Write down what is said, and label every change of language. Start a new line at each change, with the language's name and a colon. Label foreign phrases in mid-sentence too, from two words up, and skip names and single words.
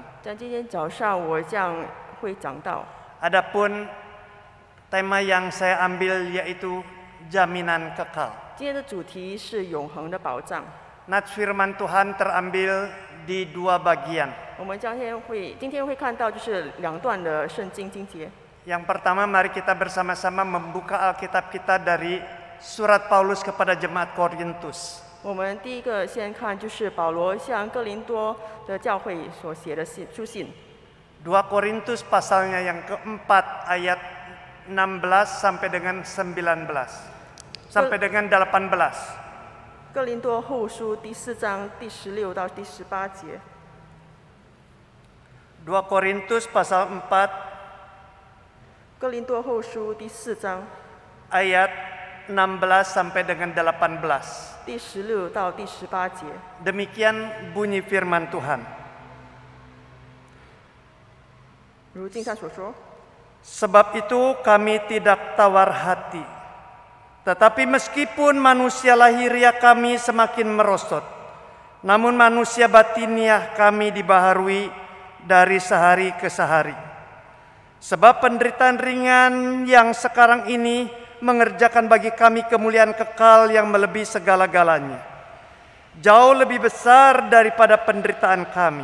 Chinese: 在今天早上，我将会讲到，
Indonesian: Adapun tema yang saya ambil yaitu jaminan kekal.
Chinese: 今天的主题是永恒的保障。
Indonesian: Nats firman Tuhan terambil di 2 bagian.
Chinese: 我们今天会看到就是2段的圣经经节。
Indonesian: Yang pertama, mari kita bersama-sama membuka Alkitab kita dari surat Paulus kepada jemaat Korintus.
Chinese: 我们第一个先看就是保罗向哥林多的教会所写的书信。
Indonesian: 2 Korintus pasalnya yang keempat ayat 16 sampai dengan 19 sampai dengan 18.
Chinese: 哥林多后书第4章第16到第18节。
Indonesian: 2 Korintus pasal 4
Chinese: 哥林多后书第4章
Indonesian: ayat 16 sampai dengan 18.
Chinese: 第16到第18节。
Indonesian: Demikian bunyi firman Tuhan.
Chinese: 如经上所说，
Indonesian: Sebab itu kami tidak tawar hati. Tetapi meskipun manusia lahiriah kami semakin merosot, namun manusia batiniah kami dibaharui dari sehari ke sehari. Sebab penderitaan ringan yang sekarang ini mengerjakan bagi kami kemuliaan kekal yang melebihi segala-galanya, jauh lebih besar daripada penderitaan kami.